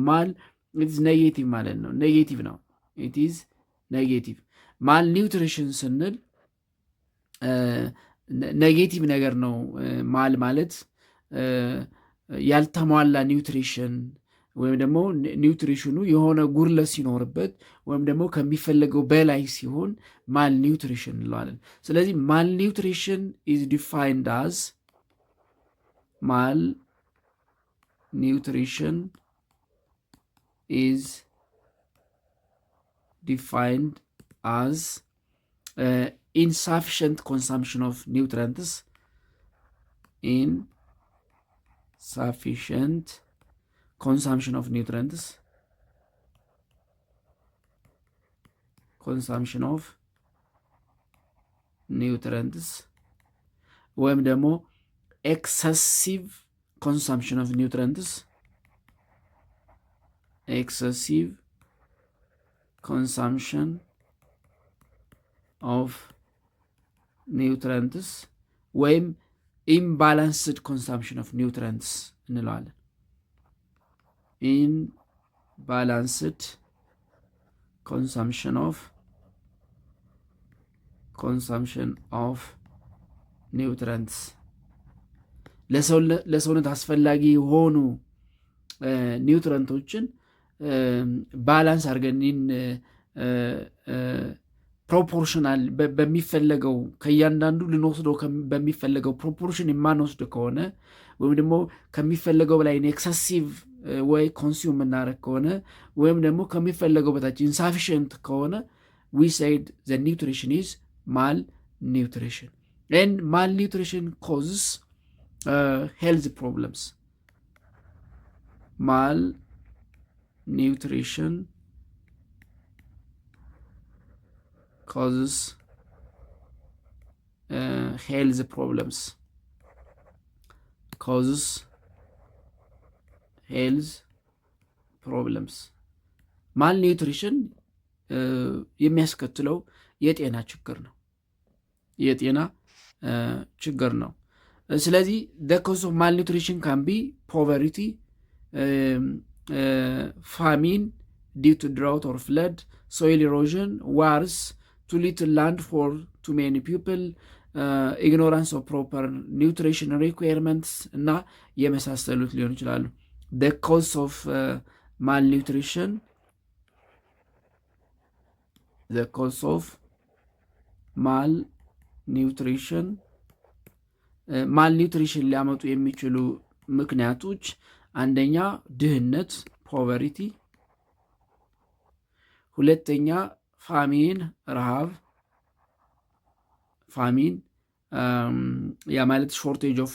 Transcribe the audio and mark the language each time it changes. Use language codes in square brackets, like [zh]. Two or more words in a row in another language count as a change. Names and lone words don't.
[am] ማል ኔጌቲቭ ማለት ነው። ኔጌቲቭ ነው። [en] it's negative። [am] ማልኒውትሪሽን ስንል ኔጌቲቭ ነገር ነው። ማል ማለት ያልተሟላ ኒውትሪሽን ወይም ደግሞ ኒውትሪሽኑ የሆነ ጉድለት ሲኖርበት ወይም ደግሞ ከሚፈለገው በላይ ሲሆን ማል ኒውትሪሽን እንለዋለን። ስለዚህ [en] mal nutrition is defined as insufficient consumption of nutrients [am] ወይም ደግሞ [en] excessive consumption of nutrients consumption of nutrients ወይም imbalanced consumption of nutrients እንለዋለን። imbalanced consumption of nutrients [am] ለሰውነት አስፈላጊ የሆኑ ኒውትረንቶችን ባላንስ አድርገን ፕሮፖርሽናል በሚፈለገው ከእያንዳንዱ ልንወስደው በሚፈለገው ፕሮፖርሽን የማንወስድ ከሆነ ወይም ደግሞ ከሚፈለገው በላይ ኤክሰሲቭ ወይ ኮንሱም የምናደርግ ከሆነ ወይም ደግሞ ከሚፈለገው በታች ኢንሳፊሽንት ከሆነ [en] we said the nutrition is malnutrition and malnutrition causes health problems. Malnutrition causes health problems. malnutrition [am] የሚያስከትለው የጤና ችግር ነው። ስለዚህ [en] the cause of malnutrition can be poverty, famine due to drought or flood, soil erosion, wars, too little land for too many people, ignorance of proper nutrition requirements [am] እና የመሳሰሉት ሊሆን ይችላሉ። [en] the cause of malnutrition [am] ማልኒውትሪሽን ሊያመጡ የሚችሉ ምክንያቶች አንደኛ ድህነት ፖቨርቲ፣ ሁለተኛ ፋሚን ረሃብ ያ ማለት ሾርቴጅ